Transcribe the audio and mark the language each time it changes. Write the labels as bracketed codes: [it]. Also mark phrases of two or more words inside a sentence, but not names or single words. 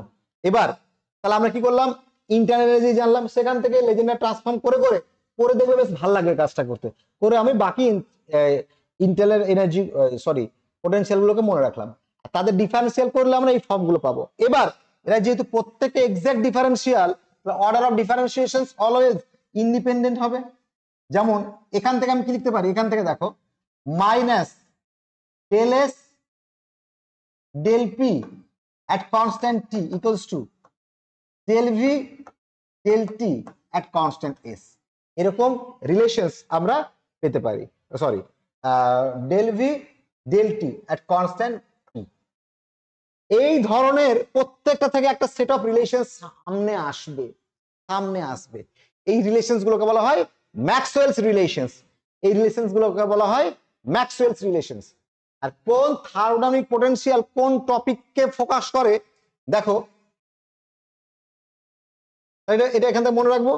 [bn] এবার তাহলে আমরা কি করলাম, [en] internal energy [bn] জানলাম, সেখান থেকে [en] Legendre transform [bn] করে করে করে দেখবে বেশ ভালো লাগবে কাজটা করতে, করে আমি বাকি [en] internal energy [bn] সরি পোটেনশিয়াল গুলোকে মনে রাখলাম, তাদের ডিফারেন্সিয়াল করলে আমরা এই ফর্ম গুলো পাবো। এবার এরা যেহেতু প্রত্যেকটা [en] exact differential, order of differentiations always independent [bn] হবে। যেমন এখান থেকে আমি কি লিখতে পারি, এখান থেকে দেখো [en] minus del s del p at constant t equals to del v del t at constant s, [bn] এরকম রিলেশনস আমরা পেতে পারি। সরি, [en] del v del t at constant t, [bn] এই ধরনের প্রত্যেকটা থেকে একটা [en] set of relation [bn] সামনে আসবে, সামনে আসবে। এই রিলেশনস গুলোকে বলা হয় [en] Maxwell's relations, [bn] এই রিলেশনস গুলোকে বলা হয় [en] Maxwell's relations. [bn] আর কোন [en] thermodynamic potential [bn] কোন টপিককে ফোকাস করে দেখো, এটা এখান থেকে মনে রাখবো।